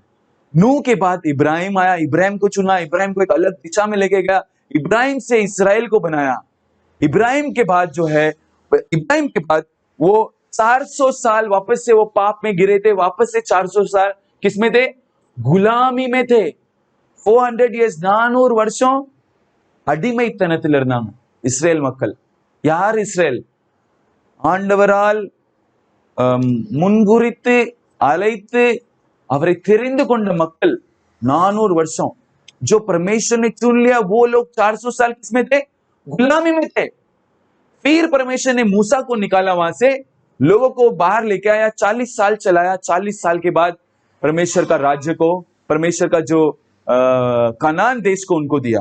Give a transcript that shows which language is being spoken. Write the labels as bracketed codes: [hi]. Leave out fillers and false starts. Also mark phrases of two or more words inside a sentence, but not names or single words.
[hi] नूह के बाद इब्राहिम आया, इब्राहिम को चुना, इब्राहिम को एक अलग दिशा में लेके गया, इब्राहिम से इसराइल को बनाया। इब्राहिम के बाद जो है, इब्राहिम के बाद वो 400 साल वापस से वो पाप में गिरे थे, वापस से 400 साल किसमें थे? गुलामी में थे। [ta] 400 years 400 வருஷம் அடிமைத்தனத்தில் இருந்தாங்க இஸ்ரேல் மக்கள்। யார் இஸ்ரேல்? ஆண்டவரால் முன்குறித்து அழைத்து அவரை தெரிந்து கொண்ட மக்கள் [hi] 400 वर्षों जो परमेश्वर ने चुन लिया, वो लोग 400 साल किसमें थे? गुलामी में थे। फिर परमेश्वर ने मूसा को निकाला वहां से, लोगों को बाहर लेके आया, 40 साल चलाया। 40 साल के बाद परमेश्वर का राज्य को, परमेश्वर का जो कनान देश को उनको दिया।